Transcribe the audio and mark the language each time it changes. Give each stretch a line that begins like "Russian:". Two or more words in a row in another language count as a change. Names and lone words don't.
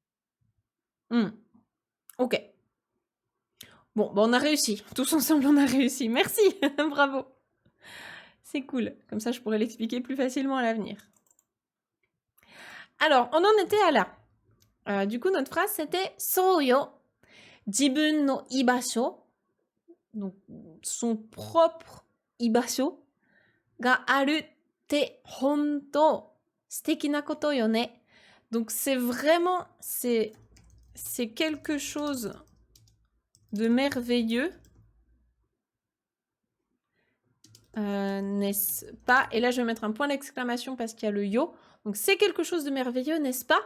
French: Ok. Bon, on a réussi. Tous ensemble, on a réussi. Merci. Bravo. C'est cool. Comme ça, je pourrais l'expliquer plus facilement à l'avenir. Alors, on en était à là. Du coup, notre phrase, c'était
Japanese: そうよ、自分の居場所.
French: donc son propre
Japanese: 居場所があるって本当素敵なことよね.
French: Donc c'est vraiment, c'est quelque chose de merveilleux, n'est-ce pas? Et là, je vais mettre un point d'exclamation parce qu'il y a le yo. Donc c'est quelque chose de merveilleux, n'est-ce pas?